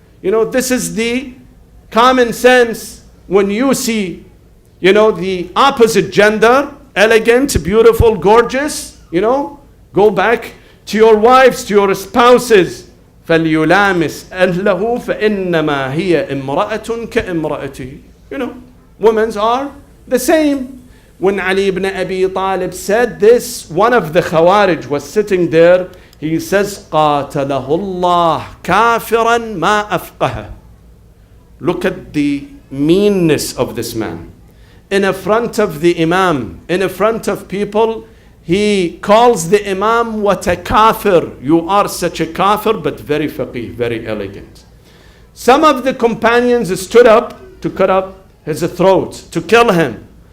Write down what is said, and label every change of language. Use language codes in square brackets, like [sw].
[en] This is the common sense. When you see, the opposite gender, elegant, beautiful, gorgeous, go back to your wives, to your spouses. [ar] فَلْيُلَامِسْ أَهْلَهُ فَإِنَّمَا هِيَ إِمْرَأَةٌ كَإِمْرَأَتِهِ. [en] Women are the same. When Ali ibn Abi Talib said this, one of the Khawarij was sitting there. [ar] He says, قَاتَلَهُ اللَّهُ كَافِرًا مَا أَفْقَهَ. [en] Look at the meanness of this man. In front of the Imam, in front of people, he calls the Imam, what a kafir. You are such a kafir, but very faqih, very elegant. Some of the companions stood up to cut up his throat, to kill him.